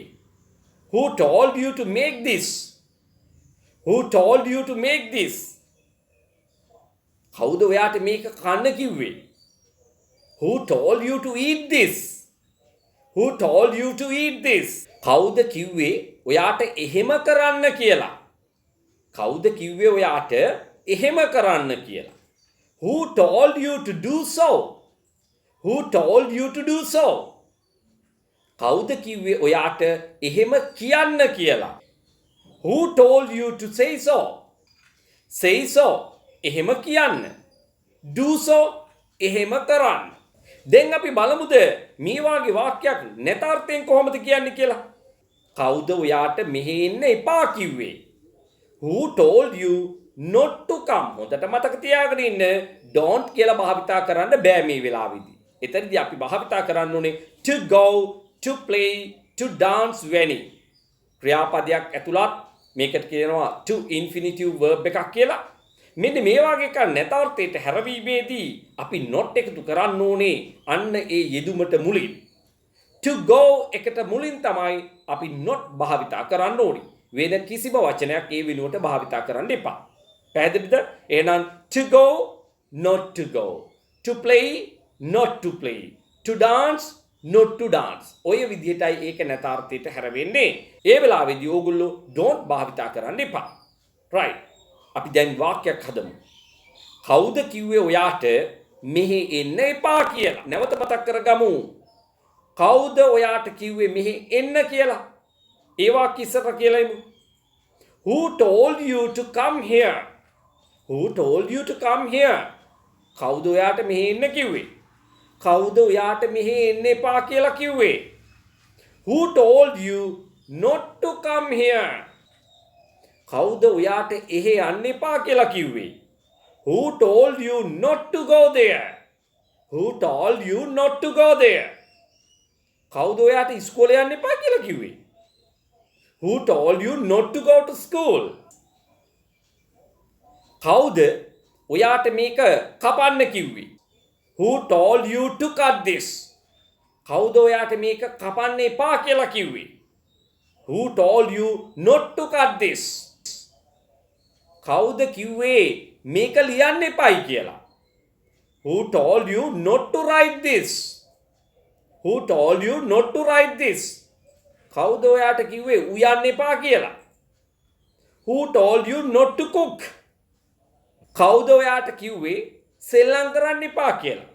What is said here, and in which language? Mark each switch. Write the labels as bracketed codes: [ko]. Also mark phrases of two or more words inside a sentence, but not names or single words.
[en] Who told you to make this? Who told you to make this? [si] කවුද ඔයාට මේක කන්න කිව්වේ? [en] Who told you to eat this? Who told you to eat this? [si] කවුද කිව්වේ ඔයාට එහෙම කරන්න කියලා? කවුද කිව්වේ ඔයාට එහෙම කරන්න කියලා? [en] Who told you to do so? Who told you to do so? [si] කවුද කිව්වේ ඔයාට එහෙම කියන්න කියලා? [en] Who told you to say so? Say so [si] එහෙම කියන්න. [en] Do so [si] එහෙම කරන්න. දැන් අපි බලමුද මේ වාගේ වාක්‍යයක් නැතාර්ථයෙන් කොහොමද කියන්නේ කියලා. කවුද ඔයාට මෙහෙ එන්න එපා කිව්වේ? [en] Who told you not to come? [si] හොඳට මතක තියාගෙන ඉන්න don't කියලා භාවිතා කරන්න බෑ මේ වෙලාවේදී. එතනදී අපි භාවිතා කරන්න ඕනේ [en] to go, to play, to dance [si] වැනි ක්‍රියාපදයක් ඇතුළත් මේකට කියනවා [en] to infinitive verb [si] එකක් කියලා. මෙන්න මේ වගේ එකක් නැතාර්ථයට හැරවීමේදී අපි not එකතු කරන්න ඕනේ අන්න ඒ යෙදුමට මුලින්. [en] To go [si] එකට මුලින් තමයි අපි not භාවිතා කරන්න ඕනේ. වෙන කිසිම වචනයක් ඒ වෙනුවට භාවිතා කරන්න එපා. පැහැදිලිද? එහෙනම් [en] to go, not to go. To play, not to play. To dance, not to dance. [si] ඔය විදිහටයි ඒක නැතාර්ථයට හැරවෙන්නේ. ඒ වෙලාවේදී ඕගොල්ලෝ don't භාවිතා කරන්න එපා. right. අපි දැන් වාක්‍යයක් හදමු. කවුද කිව්වේ ඔයාට මෙහෙ එන්න එපා කියලා? නැවත මතක් කරගමු. කවුද ඔයාට කිව්වේ මෙහෙ එන්න කියලා? ඒ වාක්‍ය ඉස්සර කියලා එමු. [en] Who told you to come here? Who told you to come here? [si] කවුද ඔයාට මෙහෙ එන්න කිව්වේ? කවුද ඔයාට මෙහෙ එන්න එපා කියලා කිව්වේ? [en] Who told you not to come here? [si] කවුද ඔයාට එහෙ යන්න එපා කියලා කිව්වේ? [en] Who told you not to go there? Who told you not to go there? [si] කවුද ඔයාට ඉස්කෝලේ යන්න එපා කියලා කිව්වේ? [en] Who told you not to go to school? [si] කවුද ඔයාට මේක කපන්න කිව්වේ? [en] Who told you to cut this? [si] කවුද ඔයාට මේක කපන්න එපා කියලා කිව්වේ? [en] Who told you not to cut this? [si] කවුද කිව්වේ මේක ලියන්න එපායි කියලා? [en] Who told you not to write this? Who told you not to write this? [si] කවුද ඔයාට කිව්වේ උයන්න එපා කියලා? [en] Who told you not to cook? [si] කවුද ඔයාට කිව්වේ සෙල්ලම් කරන්න එපා කියලා?